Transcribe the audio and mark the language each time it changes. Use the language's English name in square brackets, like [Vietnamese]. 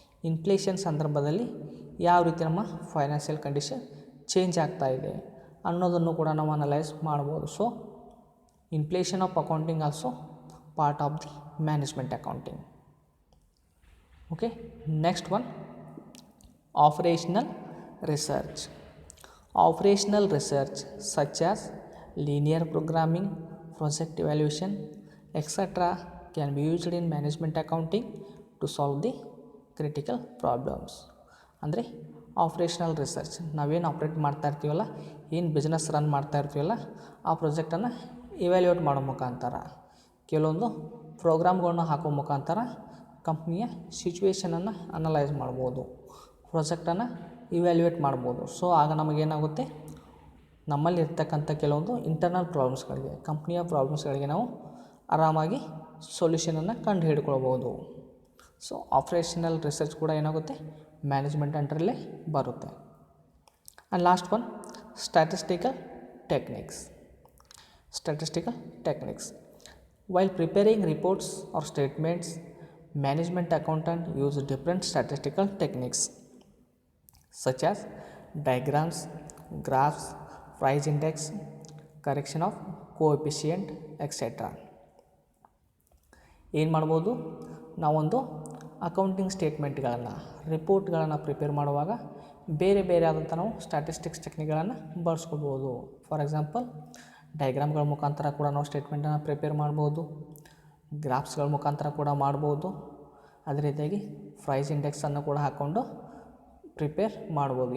[Kannada] Inflation ಸಂದರ್ಭದಲ್ಲಿ ಯಾವ ರೀತಿ ನಮ್ಮ ಫೈನಾನ್ಷಿಯಲ್ ಕಂಡೀಷನ್ ಚೇಂಜ್ ಆಗ್ತಾ ಇದೆ ಅನ್ನೋದನ್ನು ಕೂಡ ನಾವು ಅನಲೈಸ್ ಮಾಡ್ಬೋದು. [English] So inflation of accounting also part of the management accounting. Okay, next one operational research. Operational research such as linear programming, project evaluation, etc. can be used in management accounting to solve the critical problems. [Kannada] ಅಂದರೆ operational research, ನಾವೇನು operate ಮಾಡ್ತಾ ಇರ್ತೀವಲ್ಲ, ಏನು business run ಮಾಡ್ತಾ ಇರ್ತೀವಲ್ಲ, ಆ ಪ್ರಾಜೆಕ್ಟನ್ನು evaluate ಮಾಡೋ ಮುಖಾಂತರ, ಕೆಲವೊಂದು ಪ್ರೋಗ್ರಾಮ್ಗಳನ್ನ ಹಾಕೋ ಮುಖಾಂತರ ಕಂಪ್ನಿಯ ಸಿಚುವೇಷನನ್ನು ಅನಲೈಸ್ ಮಾಡ್ಬೋದು, ಪ್ರಾಜೆಕ್ಟನ್ನು ಇವ್ಯಾಲ್ಯೂಯೇಟ್ ಮಾಡ್ಬೋದು. ಸೊ ಆಗ ನಮಗೇನಾಗುತ್ತೆ, ನಮ್ಮಲ್ಲಿ ಇರ್ತಕ್ಕಂಥ ಕೆಲವೊಂದು ಇಂಟರ್ನಲ್ ಪ್ರಾಬ್ಲಮ್ಸ್ಗಳಿಗೆ, ಕಂಪ್ನಿಯ ಪ್ರಾಬ್ಲಮ್ಸ್ಗಳಿಗೆ ನಾವು ಆರಾಮಾಗಿ ಸೊಲ್ಯೂಷನನ್ನು ಕಂಡು ಹಿಡ್ಕೊಳ್ಬೋದು. ಸೊ ಆಪ್ರೇಷನಲ್ ರಿಸರ್ಚ್ ಕೂಡ ಏನಾಗುತ್ತೆ, ಮ್ಯಾನೇಜ್ಮೆಂಟ್ ಅಂಡರಲ್ಲೇ ಬರುತ್ತೆ. [English] And last one statistical techniques. Statistical techniques. While preparing reports or statements, management accountant use different statistical techniques such as diagrams, graphs, price index, correction of coefficient, etc. [Kannada] ಏನು ಮಾಡ್ಬೋದು, ನಾವೊಂದು accounting ಸ್ಟೇಟ್ಮೆಂಟ್ಗಳನ್ನು, ರಿಪೋರ್ಟ್ಗಳನ್ನು prepare ಮಾಡುವಾಗ ಬೇರೆ ಬೇರೆ ಆದಂಥ ನಾವು statistics ಟೆಕ್ನಿಕ್ಗಳನ್ನು ಬಳಸ್ಕೊಳ್ಬೋದು. For example ಡಯಾಗ್ರಾಮ್ಗಳ ಮುಖಾಂತರ ಕೂಡ ನಾವು ಸ್ಟೇಟ್ಮೆಂಟನ್ನು ಪ್ರಿಪೇರ್ ಮಾಡ್ಬೋದು, ಗ್ರಾಫ್ಸ್ಗಳ ಮುಖಾಂತರ ಕೂಡ ಮಾಡ್ಬೋದು, ಅದೇ ರೀತಿಯಾಗಿ ಪ್ರೈಸ್ ಇಂಡೆಕ್ಸನ್ನು ಕೂಡ ಹಾಕ್ಕೊಂಡು ಪ್ರಿಪೇರ್ ಮಾಡ್ಬೋದು.